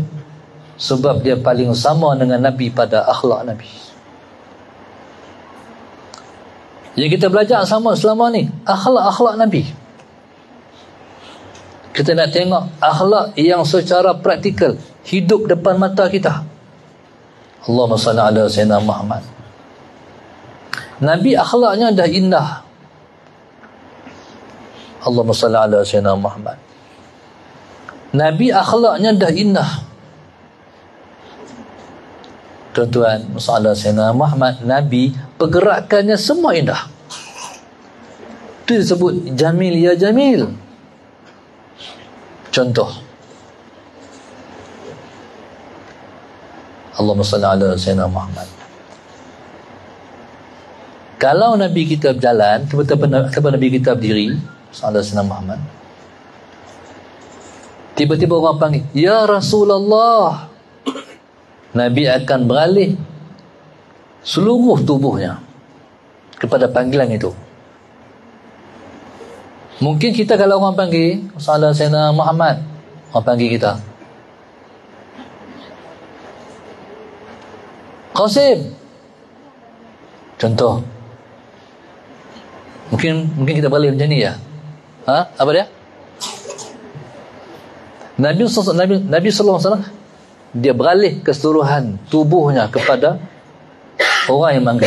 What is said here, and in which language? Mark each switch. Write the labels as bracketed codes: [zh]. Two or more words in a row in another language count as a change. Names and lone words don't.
[ms] Sebab dia paling sama dengan Nabi pada akhlak Nabi. Yang kita belajar sama selama ni, akhlak Nabi. Kita nak tengok akhlak yang secara praktikal hidup depan mata kita. [ar] اللهم صل على سيدنا محمد. [ms] Nabi akhlaknya dah indah. [ar] اللهم صل على سيدنا محمد. [ms] Nabi akhlaknya dah indah. Tuan-tuan, [ar] صلى الله عليه وسلم محمد, [ms] Nabi pergerakannya semua indah. Itu disebut [ar] جميل يا جميل. [ms] Contoh, [ar] اللهم صل على سيدنا محمد. [ms] Kalau Nabi kita berjalan, tiba-tiba Nabi kita berdiri, [ar] صلى الله عليه وسلم محمد, [ms] tiba-tiba orang panggil, [ar] يا رسول الله, [ms] Nabi akan beralih seluruh tubuhnya kepada panggilan itu. Mungkin kita kalau orang panggil [ar] صلى الله عليه وسلم محمد, [ms] orang panggil kita Qasim, Contoh, mungkin kita beralih macam ni ya. Apa dia? Nabi [ar] صلى الله عليه وسلم [ms] dia beralih keseluruhan tubuhnya kepada orang yang mangkat.